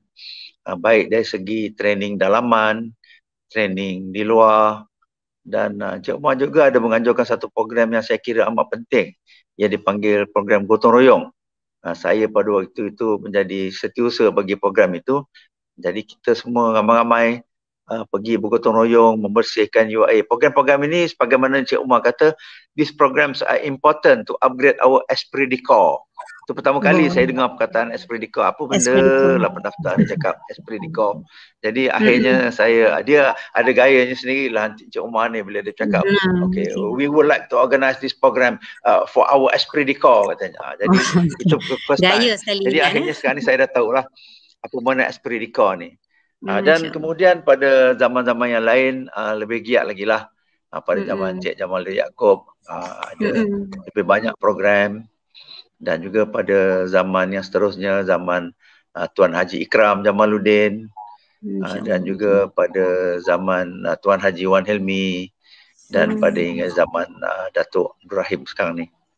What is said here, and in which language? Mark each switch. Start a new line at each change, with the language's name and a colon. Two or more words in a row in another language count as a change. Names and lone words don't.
Malay: Baik dari segi training dalaman, training di luar, dan Encik Umar juga ada menganjurkan satu program yang saya kira amat penting yang dipanggil program gotong royong. Saya pada waktu itu menjadi setiausaha bagi program itu. Jadi kita semua ramai-ramai pergi bergotong royong membersihkan UIA. Program-program ini sebagaimana Encik Umar kata,
English: these programs are important to upgrade our
French: esprit de corps.
Malay: Itu pertama kali saya dengar perkataan
French: esprit de corps.
Malay: Apa benda lah pendaftar dia cakap
French: esprit de corps.
Malay: Jadi akhirnya dia ada gayanya sendirilah Encik Umar ni bila dia cakap,
English: okay, we would like to organize this program for our
French: esprit de corps
English: katanya.
Malay: Jadi itu
English: first time.
Malay: Jadi akhirnya sekarang ni saya dah tahulah apa mana
French: esprit de corps
Malay: ni. Dan kemudian pada zaman-zaman yang lain lebih giat lagi lah. Pada zaman Cik Jamal Yaakob ada lebih banyak program. Dan juga pada zaman yang seterusnya, zaman Tuan Haji Ikram Jamaluddin, dan juga pada zaman Tuan Haji Wan Helmi, dan pada hingga zaman Datuk Ibrahim sekarang ni.